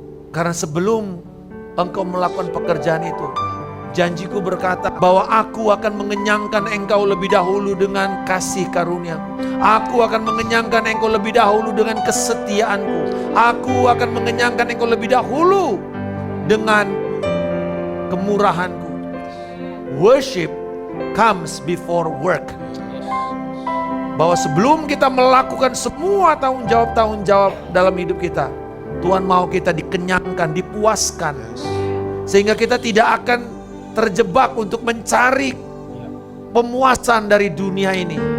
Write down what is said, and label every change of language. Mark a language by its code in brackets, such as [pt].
[id] Karena sebelum engkau melakukan pekerjaan itu, janjiku berkata bahwa aku akan mengenyangkan engkau lebih dahulu dengan kasih karunia. Aku akan mengenyangkan engkau lebih dahulu dengan kesetiaanku. Aku akan mengenyangkan engkau lebih dahulu dengan kemurahanku. [en] Worship comes before work. [id] Bahwa sebelum kita melakukan semua tanggung jawab dalam hidup kita, Tuhan mau kita dikenyangkan, dipuaskan. Sehingga kita tidak akan terjebak untuk mencari pemuasan dari dunia ini.